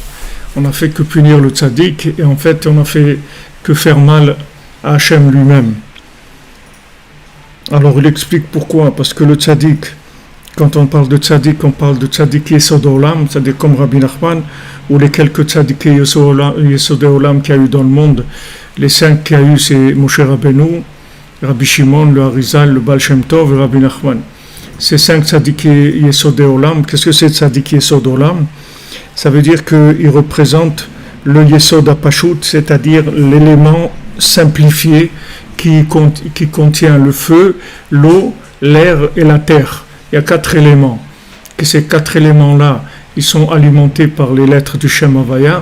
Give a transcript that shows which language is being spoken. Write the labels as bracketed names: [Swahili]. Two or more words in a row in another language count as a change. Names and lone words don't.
[French] On n'a fait que punir le tzaddik et en fait on n'a fait que faire mal à Hachem lui-même. Alors il explique pourquoi, parce que le tzaddik, quand on parle de [Hebrew] צדיק יסוד עולם, [French] c'est-à-dire comme Rabbi Nachman, ou les quelques [Hebrew] צדיק יסוד עולם [French] qu'il y a eu dans le monde. Les 5 qu'il y a eu, c'est Moshe Rabbeinu, Rabbi Shimon, le Harizal, le Baal Shem Tov et Rabbi Nachman. Ces 5 [Hebrew] צדיק יסוד עולם, [French] qu'est-ce que c'est [Hebrew] צדיק יסוד עולם? [French] Ça veut dire qu'il représente le [Hebrew] יסוד הפשוט, [French] c'est-à-dire l'élément simplifié qui contient le feu, l'eau, l'air et la terre. Il y a 4 éléments. Et ces 4 éléments-là, ils sont alimentés par les lettres du [Hebrew] שם הויה.